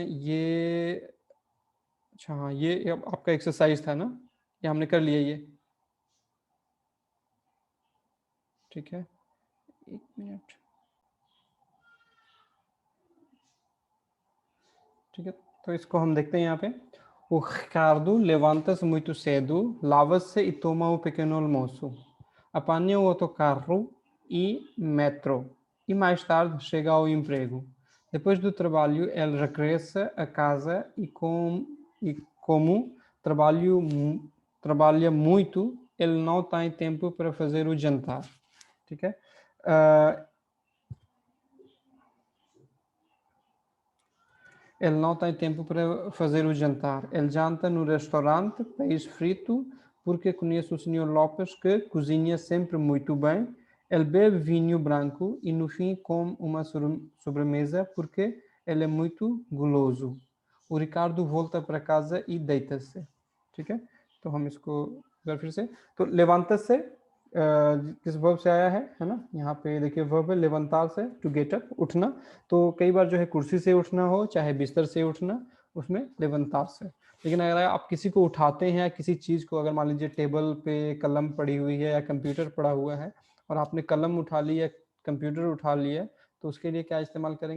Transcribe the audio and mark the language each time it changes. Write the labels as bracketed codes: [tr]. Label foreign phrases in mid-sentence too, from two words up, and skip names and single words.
[hi] ये अच्छा, हाँ, ये अब आपका एक्सरसाइज था ना, ये हमने कर लिया ये। ठीक है, 1 मिनट। ठीक है, तो इसको हम देखते हैं यहाँ पे। [pt] O Ricardo levanta-se muito cedo, lava-se e toma um pequeno almoço. Apanha o autocarro e metrô e mais tarde chega ao emprego. Depois do trabalho, ele regressa a casa e como trabalha muito, ele não tem tempo para fazer o jantar. [hi] ठीक है, [pt] ele não tem tempo para fazer o jantar. Ele janta no restaurante Peixe Frito porque conhece o Sr. Lopes que cozinha sempre muito bem. Ele bebe vinho branco e no fim come uma sobremesa porque ele é muito guloso. O Ricardo volta para casa e deita-se. [hi] ठीक है, तो हम इसको अगर फिर से, तो लेवांतस से किस वर्ब से आया है ना, यहाँ पे देखिए वर्ब है लेवंतार से, [en] to get up, [hi] उठना। तो कई बार जो है कुर्सी से उठना हो चाहे बिस्तर से उठना, उसमें लेवंतार से। लेकिन अगर आप किसी को उठाते हैं या किसी चीज़ को, अगर मान लीजिए टेबल पे कलम पड़ी हुई है या कंप्यूटर पड़ा हुआ है और आपने कलम उठा ली या कंप्यूटर उठा लिया, तो उसके लिए क्या इस्तेमाल करेंगे?